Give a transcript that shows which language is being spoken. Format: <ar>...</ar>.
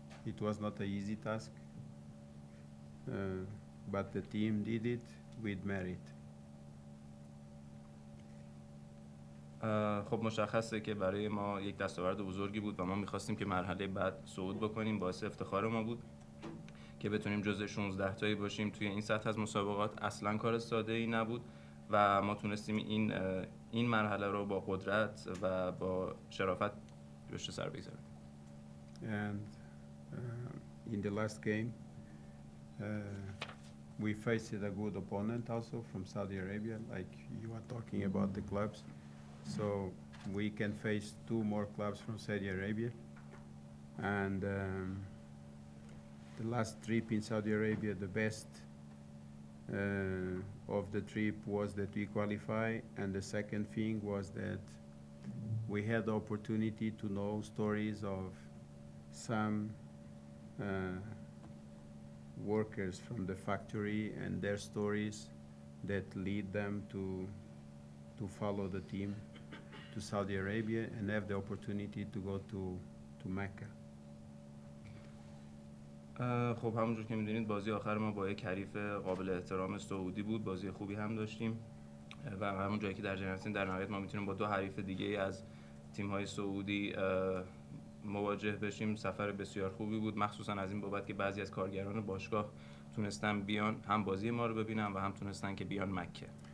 <en>it was not an easy task, but the team did it with merit.</en> <fa>خب مشخصه که برای ما یک دستاورد بزرگی بود و ما می‌خواستیم که مرحله بعد صعود بکنیم. باعث افتخار ما بود که بتونیم جزء 16 تایی باشیم توی این سطح از مسابقات. اصلاً کار ساده‌ای نبود و ما تونستیم این مرحله رو با قدرت و با شرافت پشت سر بگذاریم.</fa> <en>And in the last game we faced a good opponent also from Saudi Arabia, like you are talking about the clubs. So we can face 2 more clubs from Saudi Arabia. And the last trip in Saudi Arabia, the best of the trip was that we qualify, and the second thing was that we had the opportunity to know stories of some workers from the factory and their stories that lead them to follow the team to Saudi Arabia and have the opportunity to go to Mecca.</en> <fa>خب همونجور که میدونید بازی آخر ما با یک حریف قابل احترام سعودی بود. بازی خوبی هم داشتیم و همون جایی که در جریان هستیم در نهایت ما میتونیم با 2 حریف دیگه از تیم‌های سعودی مواجه بشیم. سفر بسیار خوبی بود، مخصوصا از این بابت که بعضی از کارگران باشگاه تونستن بیان هم بازی ما رو ببینن و هم تونستن که بیان مکه.</fa>